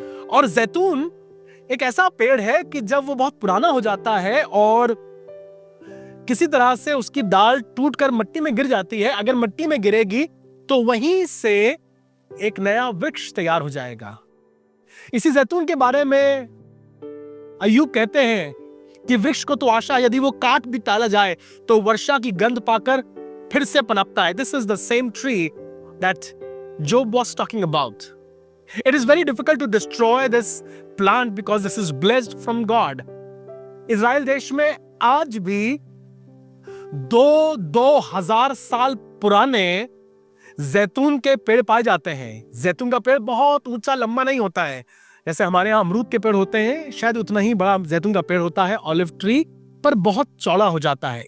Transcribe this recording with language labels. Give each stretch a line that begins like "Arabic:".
Hindi: और जैतून एक ऐसा पेड़ है कि जब वो बहुत पुराना हो जाता है और किसी तरह से उसकी डाल टूटकर मिट्टी में गिर जाती है, अगर मिट्टी में गिरेगी तो वहीं से एक नया वृक्ष तैयार हो जाएगा। इसी जैतून के बारे में अय्यूब कहते हैं कि वृक्ष को तो आशा है, यदि वो काट भी डाला जाए तो वर्षा की गंध पाकर फिर से पनपता है।
English: This is the same tree that Job was talking about. It is very difficult to destroy this plant because this is blessed from God.
Hindi: Israel देश में आज भी 2000 साल पुराने जैतून के पेड़ पाए जाते हैं। जैतून का पेड़ बहुत ऊंचा लंबा नहीं होता है, जैसे हमारे यहाँ अमरूद के पेड़ होते हैं, शायद उतना ही बड़ा जैतून का पेड़ होता है, ऑलिव ट्री, पर बहुत चौड़ा हो जाता है।